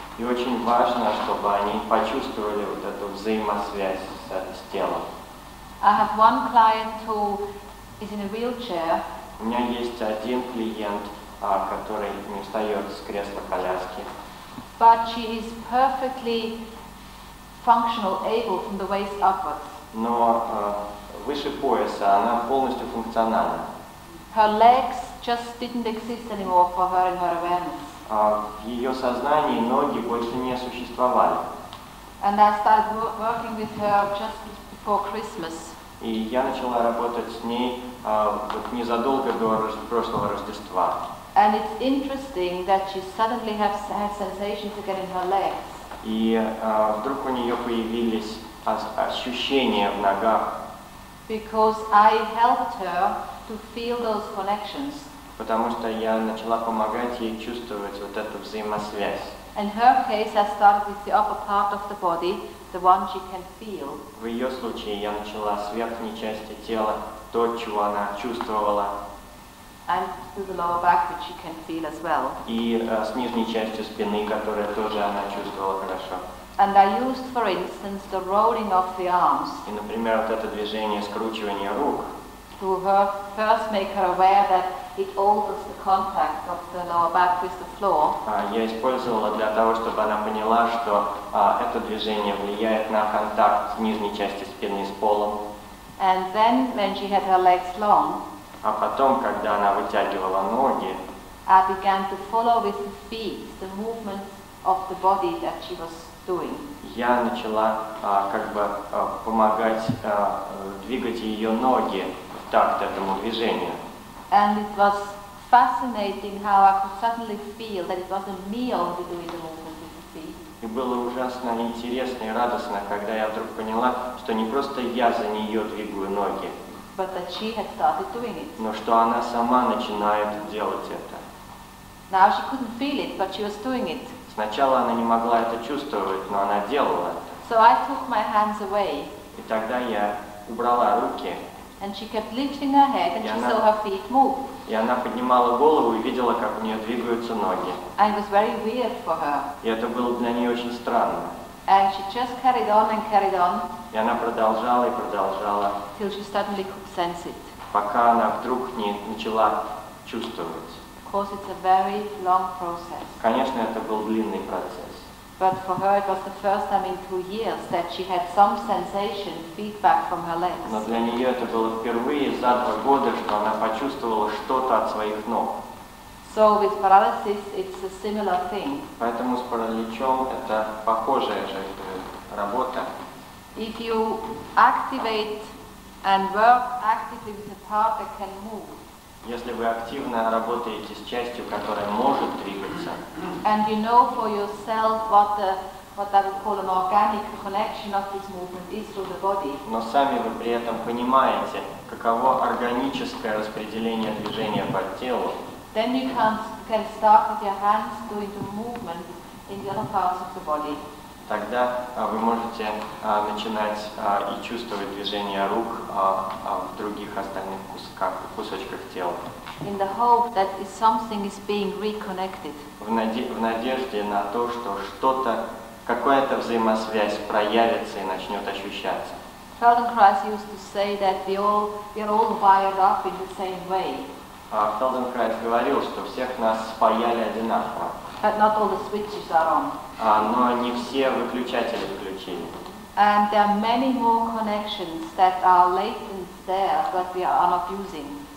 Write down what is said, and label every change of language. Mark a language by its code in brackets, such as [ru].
[ru] И очень важно, чтобы они почувствовали вот эту взаимосвязь с телом. [en] I have one client who is in a wheelchair. [ru] У меня есть один клиент, который не встает с кресла-коляски. [en] But she is perfectly functional, able from the waist upwards. [ru] Но выше пояса она полностью функциональна. [en] Her legs just didn't exist anymore for her in her awareness. [ru] В ее сознании ноги больше не существовали. [en] And I started working with her just before Christmas. [ru] И я начала работать с ней вот незадолго до прошлого Рождества. [en] And it's interesting that she suddenly has sensations again in her legs. [ru] И вдруг у нее появились ощущения в ногах. [en] Because I helped her to feel those connections. [ru] Потому что я начала помогать ей чувствовать вот эту взаимосвязь. [en] In her case, I started with the upper part of the body, the one she can feel. [ru] В ее случае я начала с верхней части тела, то, чего она чувствовала. [en] And to the lower back, which she can feel as well. [ru] И с нижней частью спины, которая тоже она чувствовала хорошо. [en] And I used, for instance, the rolling of the arms. [ru] И, например, вот это движение скручивания рук. [en] To her first make her aware that it alters the contact of the lower back with the floor. [ru] Я использовала для того, чтобы она поняла, что это движение влияет на контакт нижней части спины с полом. [en] And then, when she had her legs long, [ru] А потом, когда она вытягивала ноги, [en] I began to follow with the feet the movements of the body that she was doing. [ru] Я начала как бы помогать двигать ее ноги в такт этому движению. [en] And it was fascinating how I could suddenly feel that it wasn't me only doing the movement with the feet. [ru] И было ужасно интересно и радостно, когда я вдруг поняла, что не просто я за нее двигаю ноги, [en] But that she had started doing it. [ru] но что она сама начинает делать это. [en] Now she couldn't feel it, but she was doing it. [ru] Сначала она не могла это чувствовать, но она делала это. [en] So I took my hands away. [ru] И тогда я убрала руки. [en] And she kept lifting her head and she saw her feet move. [ru] И она поднимала голову и видела, как у нее двигаются ноги. [en] And it was very weird for her. [ru] И это было для нее очень странно. [en] And she just carried on and carried on. [ru] И она продолжала и продолжала, [en] Till she suddenly could sense it. [ru] пока она вдруг не начала чувствовать. [en] Of course, it's a very long process. [ru] Конечно, это был длинный процесс. [en] But for her, it was the first time in 2 years that she had some sensation, feedback from her legs. [ru] Но для нее это было впервые за 2 года, что она почувствовала что-то от своих ног. [en] So with paralysis, it's a similar thing. [ru] Поэтому с параличом это похожая же работа. [en] If you activate and work actively with a part that can move, [ru] Если вы активно работаете с частью, которая может двигаться, [en] and you know for yourself what I would call an organic connection of this movement is through the body, [ru] но сами вы при этом понимаете, каково органическое распределение движения по телу, [en] then you can start with your hands doing the movement in the other parts of the body. [ru] тогда вы можете начинать и чувствовать движение рук в других остальных кусочках тела. [en] In the hope that something is being reconnected. [ru] В надежде на то, что что-то, какая-то взаимосвязь проявится и начнет ощущаться. [en] Feldenkrais used to say that we are all wired up in the same way. [ru] Фельденкрайз говорил, что всех нас спаяли одинаково. [en] But not all the switches are on. [ru] Но не все выключатели включили. [en] And there are many more connections that are latent there, but we are not using.